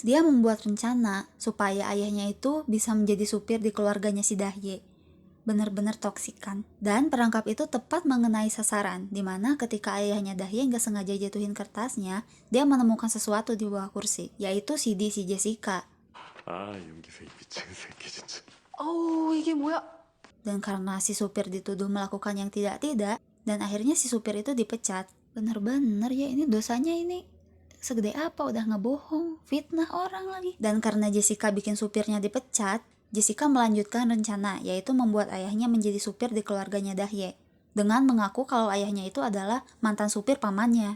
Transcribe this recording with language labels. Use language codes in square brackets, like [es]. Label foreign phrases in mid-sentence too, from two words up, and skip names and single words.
[id] Dia membuat rencana supaya ayahnya itu bisa menjadi supir di keluarganya si Dahye. Bener-bener toksik kan. Dan perangkap itu tepat mengenai sasaran, dimana ketika ayahnya Dahye nggak sengaja jatuhin kertasnya, dia menemukan sesuatu di bawah kursi, yaitu CD si Jessica. [ko] 여기서 이 미친 새끼 진짜. 어우 이게 뭐야? [id] Dan karena si supir dituduh melakukan yang tidak-tidak, dan akhirnya si supir itu dipecat. Bener-bener ya, ini dosanya ini segede apa, udah ngebohong, fitnah orang lagi. Dan karena Jessica bikin supirnya dipecat, Jessica melanjutkan rencana, yaitu membuat ayahnya menjadi supir di keluarganya Dahye, dengan mengaku kalau ayahnya itu adalah mantan supir pamannya.